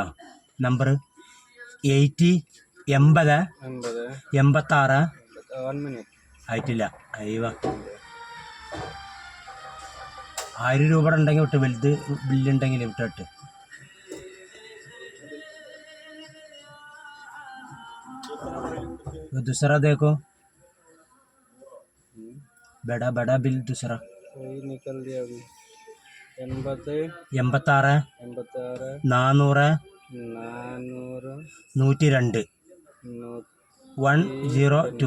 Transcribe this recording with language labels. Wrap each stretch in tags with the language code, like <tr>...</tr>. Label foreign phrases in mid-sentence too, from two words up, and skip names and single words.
<ml>നമ്പർ 80 80 86 ആയിട്ടില്ല. അയ്യോ, 1000 രൂപ ഉണ്ടെങ്കിൽ വിട്ട്, വലുത് ബില്ലുണ്ടെങ്കിൽ വിട്ടിട്ട്.</ml> <hi>दूसरा देखो, बड़ा बड़ा बिल दूसरा निकल दिया अभी. 86 400 102 102.</hi>